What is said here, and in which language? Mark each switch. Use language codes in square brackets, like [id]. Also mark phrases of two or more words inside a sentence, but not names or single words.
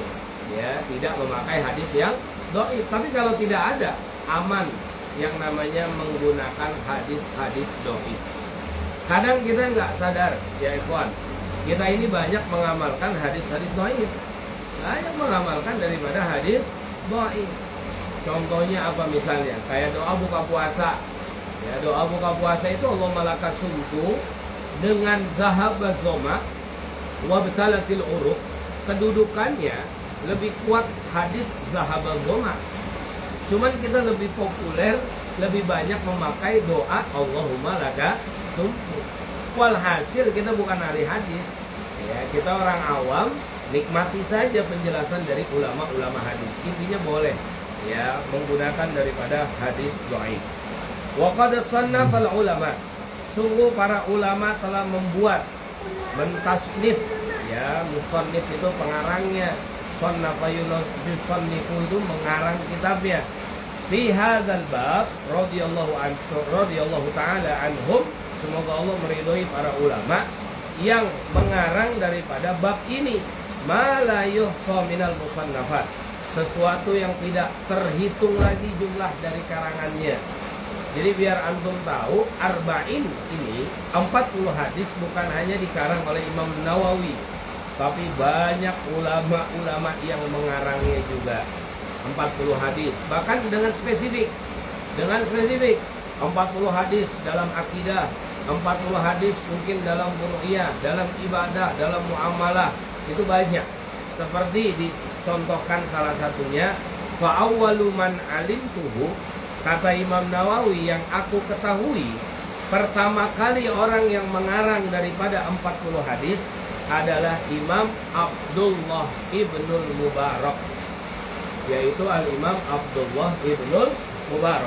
[id] Ya, tidak memakai hadis yang dhaif. Tapi kalau tidak ada, aman yang namanya menggunakan hadis-hadis dhaif. Kadang kita nggak sadar, ya ikhwan, kita ini banyak mengamalkan hadis-hadis dhaif. Banyak mengamalkan daripada hadis dhaif. Contohnya apa misalnya? Kayak doa buka puasa. Ya, doa buka puasa itu [ar] اللهم لك صمت [id] dengan [ar] ذهب الظمأ وابتلت العروق. [id] Kedudukannya lebih kuat hadis [ar] ذهب الظمأ. [id] Cuman kita lebih populer, lebih banyak memakai doa [ar] اللهم لك صمت. [id] Walhasil kita bukan ahli hadis. Ya, kita orang awam, nikmati saja penjelasan dari ulama-ulama hadis. Intinya boleh ya menggunakan daripada hadis dhaif. [ar] وقد صنف العلماء, [id] sungguh para ulama telah membuat, mentasnif, ya musannif itu pengarangnya, [ar] صنف يصنف [id] itu mengarang kitabnya. [ar] في هذا الباب رضي الله تعالى عنهم, [id] semoga Allah meridhoi para ulama yang mengarang daripada bab ini. [ar] ما لا يحصى من المصنفات, [id] sesuatu yang tidak terhitung lagi jumlah dari karangannya. Jadi biar antum tahu, arba'in ini 40 hadis bukan hanya dikarang oleh Imam Nawawi, tapi banyak ulama-ulama yang mengarangnya juga. 40 hadis, bahkan dengan spesifik. 40 hadis dalam akidah, 40 hadis mungkin dalam ru'yah, dalam ibadah, dalam muamalah, itu banyak. Seperti dicontohkan salah satunya, [ar] فأول من علمته, [id] kata Imam Nawawi, yang aku ketahui pertama kali orang yang mengarang daripada 40 hadis adalah Imam Abdullah ibnul Mubarak, yaitu Al-Imam Abdullah ibnul Mubarak.